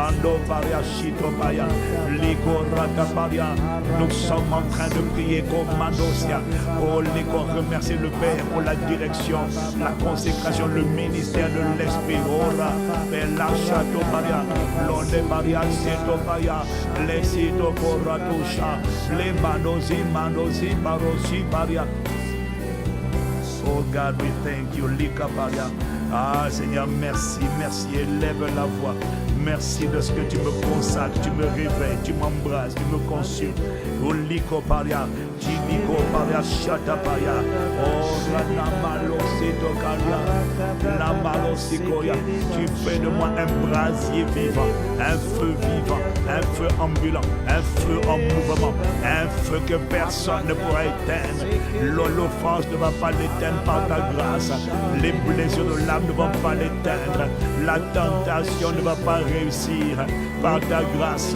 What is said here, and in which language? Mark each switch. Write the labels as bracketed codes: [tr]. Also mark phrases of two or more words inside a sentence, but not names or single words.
[fr] Nous sommes en train de prier comme Mandosia. Oh, remercier le Père pour la direction, la consécration, le ministère de l'Esprit. Ora, Bella Chatoparia, Londe Maria, Setopaya, les Sitoporatusha, les Manosi, Barosi, Maria. [en] Oh God, we thank you, Likaparia. [fr] Ah Seigneur, merci, merci, élève la voix. Merci de ce que tu me consacres, tu me réveilles, tu m'embrasses, tu me consumes. Oliko paria, Jiniko paria, Shatapaya. Oh, la malosikoya. Tu fais de moi un brasier vivant, un feu ambulant, un feu en mouvement, un feu que personne ne pourra éteindre. L'offense ne va pas l'éteindre par ta grâce. Les blessures de l'âme ne vont pas l'éteindre. La tentation ne va pas réussir par ta grâce.